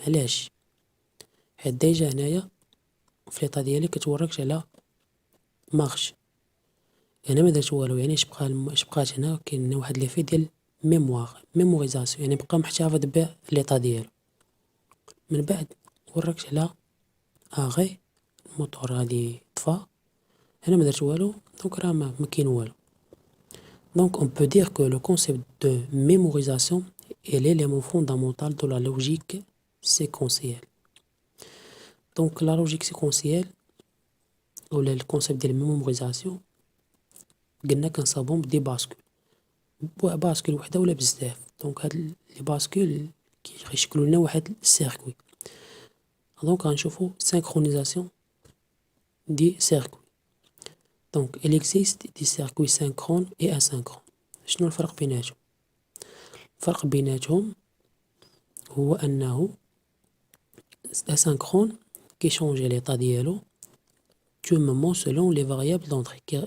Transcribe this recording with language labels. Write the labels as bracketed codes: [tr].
[ar] علاش؟ حيت ديجا هنايا في ليطا ديالي كتوركش على مارش، انا ما درت والو، يعني اش بقات هنا كاين واحد ليفي ديال ميموريزاسيون، يعني بقى محتفظ بليطا ديالو. من بعد وركت على اغي الموطور غادي طفى، هنا ما درت والو، دونك راه ما كاين والو. [fr] Donc on peut dire que le concept de mémorisation est l'élément fondamental de la logique séquentielle. Donc la logique séquentielle ou le concept de mémorisation [ar] قلنا كنصاوبهم بدي باسكول وحده ولا بزاف. دونك هاد لي باسكول كيشكلوا لنا واحد السيركوي. دونك غنشوفوا synchronisation دي سيركوي. [fr] Donc il existe des circuits synchrones et asynchrones. [ar] شنو الفرق بيناتهم؟ الفرق بيناتهم هو انه asynchron كيشونجي ليطا ديالو [fr] du moment selon les variables d'entrée.